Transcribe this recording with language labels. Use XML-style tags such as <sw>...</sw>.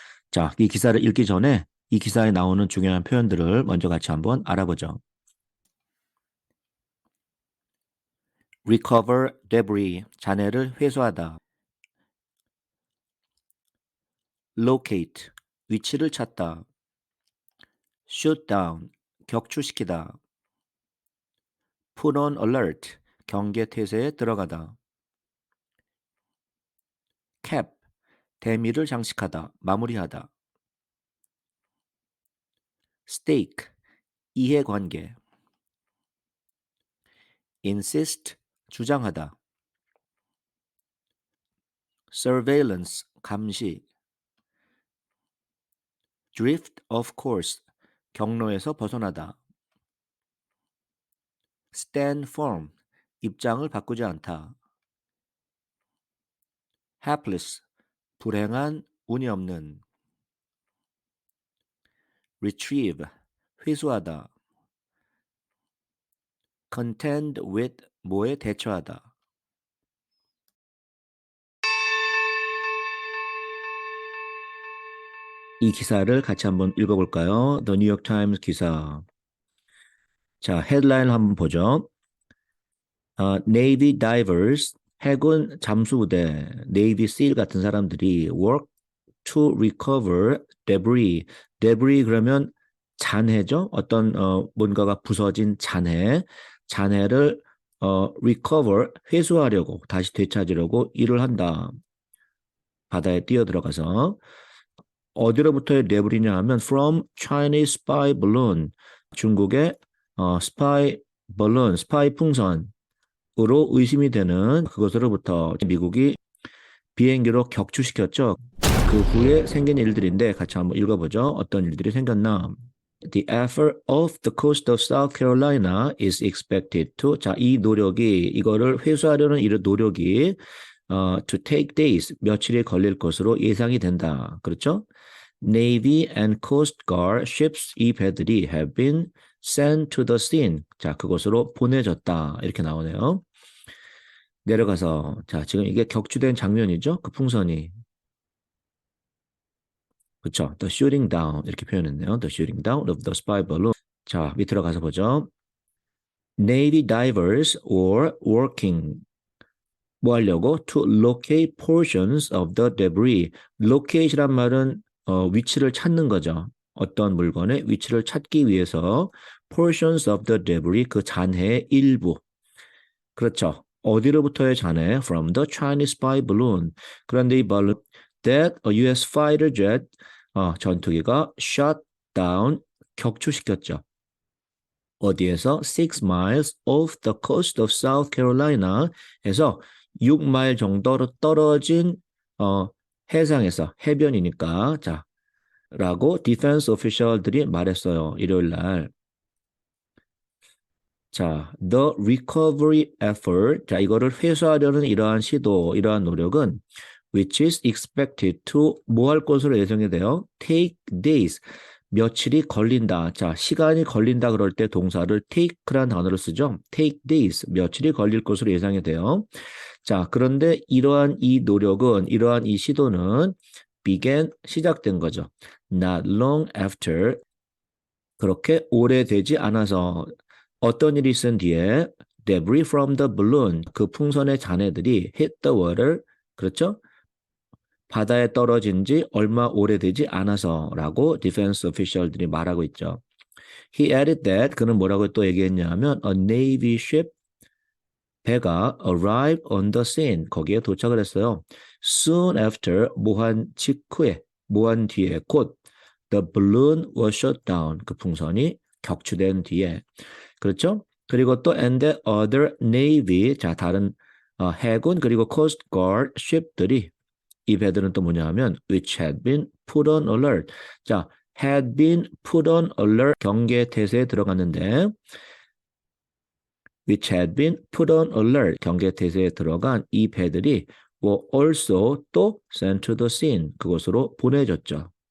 <ko>자, 이 기사를 읽기 전에 이 기사에 나오는 중요한 표현들을 먼저 같이 한번 알아보죠.</ko> <en>recover debris,</en> <ko>잔해를 회수하다. locate, 위치를 찾다.</ko> <en>shoot down,</en> <ko>격추시키다.</ko> <en>put on alert,</en> <ko>경계 태세에 들어가다. cap, 대미를 장식하다, 마무리하다. stake, 이해관계. insist, 주장하다. surveillance, 감시.</ko> <en>drift off course,</en> <ko>경로에서 벗어나다.</ko> <en>stand firm,</en> <ko>입장을 바꾸지 않다. hapless, 불행한, 운이 없는. retrieve, 회수하다.</ko> <en>contend with,</en> <ko>뭐에 대처하다. 이 기사를 같이 한번 읽어볼까요? The New York Times 기사. 자, 헤드라인을 한번 보죠.</ko> <en>Navy divers,</en> <ko>해군 잠수부대,</ko> <en>Navy SEAL</en> <ko>같은 사람들이</ko> <en>work to recover debris.</en> <ko>debris 그러면 잔해죠. 어떤 뭔가가 부서진 잔해를 recover, 회수하려고, 다시 되찾으려고 일을 한다. 바다에 뛰어들어가서. 어디로부터의 debris냐 하면</ko> <en>from Chinese spy balloon,</en> <ko>중국의 spy balloon, 스파이 풍선으로 의심이 되는 그것으로부터 미국이 비행기로 격추시켰죠. 그 후에 생긴 일들인데 같이 한번 읽어보죠. 어떤 일들이 생겼나.</ko> <en>The effort off the coast of South Carolina is expected to.</en> <ko>자, 이 노력이, 이거를 회수하려는 이 노력이</ko> <en>to take days,</en> <ko>며칠이 걸릴 것으로 예상이 된다. 그렇죠?</ko> <en>Navy and Coast Guard ships,</en> <ko>이 배들이</ko> <en>have been sent to the scene.</en> <ko>자, 그곳으로 보내졌다. 이렇게 나오네요. 내려가서, 자, 지금 이게 격추된 장면이죠? 그 풍선이. 그렇죠?</ko> <en>The shooting down</en> <ko>이렇게 표현했네요.</ko> <en>The shooting down of the spy balloon.</en> <ko>자, 밑으로 가서 보죠.</ko> <en>Navy divers were working.</en> <ko>뭐 하려고?</ko> <en>To locate portions of the debris.</en> <ko>locate이란 말은 위치를 찾는 거죠. 어떤 물건의 위치를 찾기 위해서</ko> <en>portions of the debris,</en> <ko>그 잔해의 일부. 그렇죠. 어디로부터의 잔해?</ko> <en>From the Chinese spy balloon.</en> <ko>그런데 이</ko> <en>balloon that a US fighter jet,</en> <ko>전투기가</ko> <en>shot down,</en> <ko>격추시켰죠. 어디에서?</ko> <en>6 miles off the coast of South Carolina</en> <ko>에서 6마일 정도로 떨어진 해상에서, 해변이니까, 자, 라고 디펜스 오피셜들이 말했어요. 일요일 날.</ko> <en>자, the recovery effort.</en> <ko>자, 이거를 회수하려는 이러한 시도, 이러한 노력은</ko> <en>which is expected to</en> <ko>뭐 할 것으로 예상이 돼요?</ko> <en>take days.</en> <ko>며칠이 걸린다. 자, 시간이 걸린다 그럴 때 동사를 take라는 단어를 쓰죠.</ko> <en>take days.</en> <ko>며칠이 걸릴 것으로 예상이 돼요. 자, 그런데 이러한 이 노력은, 이러한 이 시도는 began, 시작된 거죠.</ko> <en>not long after,</en> <ko>그렇게 오래되지 않아서. 어떤 일이 있은 뒤에</ko> <en>debris from the balloon,</en> <ko>그 풍선의 잔해들이</ko> <en>hit the water,</en> <ko>그렇죠? 바다에 떨어진 지 얼마 오래되지 않아서라고 디펜스 오피셜들이 말하고 있죠.</ko> <en>He added that,</en> <ko>그는 뭐라고 또 얘기했냐면</ko> <en>a Navy ship,</en> <ko>배가</ko> <en>arrived on the scene,</en> <ko>거기에 도착을 했어요.</ko> <en>Soon after,</en> <ko>뭐한 직후에, 뭐한 뒤에, 곧</ko> <en>the balloon was shot down,</en> <ko>그 풍선이 격추된 뒤에. 그렇죠? 그리고 또</ko> <en>and the other navy,</en> <ko>자, 다른 해군 그리고</ko> <en>coast guard ship들이,</en> <ko>이 배들은 또 뭐냐 하면</ko> <en>which had been put on alert.</en> <ko>자,</ko> <en>had been put on alert,</en> <ko>경계 태세에 들어갔는데</ko> <en>which had been put on alert,</en> <ko>경계 태세에 들어간 이 배들이</ko> <en>were also</en> <ko>또</ko> <en>sent to the scene,</en> <ko>그곳으로 보내졌죠.</ko>